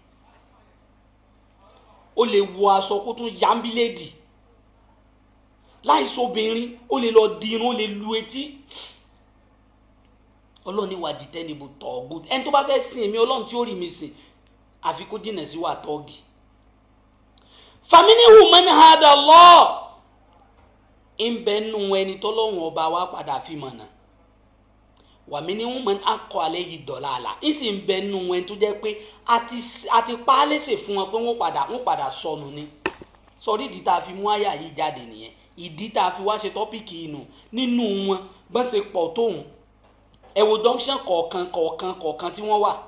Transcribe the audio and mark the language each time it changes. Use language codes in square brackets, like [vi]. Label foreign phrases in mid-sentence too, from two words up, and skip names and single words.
[yo] Ó lè wọ aṣọ kó tún yámbíléèdì láìsọ obìnrin, ó lè lọ di irun, ó lè lu etí. Ọlọ́run ní [ar] واجتنبوا الطاغوت, [yo] ẹni tó bá fẹ́ sìn èmi Ọlọ́run tí ó rí mi sìn àfi kó jìnnà sí wà tọ́ọ̀gì. [ar] فمنهم من هدى الله, [yo] ń bẹ nù ẹni tọ́lọ́run ọba wa padà fi mọ̀nà. [ar] ومنهم من حقت عليه الضلالة, [yo] ń sì ń bẹ nù ẹni tó jẹ́ pé àti pa á léṣe fún wọn pé wọ́n padà sọnù ni. Sọrí ìdí tá a fi mú àyà yìí jáde nìyẹn, ìdí tá a fi wá ṣe tọ́pìkì inú nínú wọn bọ́n ṣe pọ̀ tóun. Ẹ wo junction kọ̀ọ̀kan tí wọ́n wà.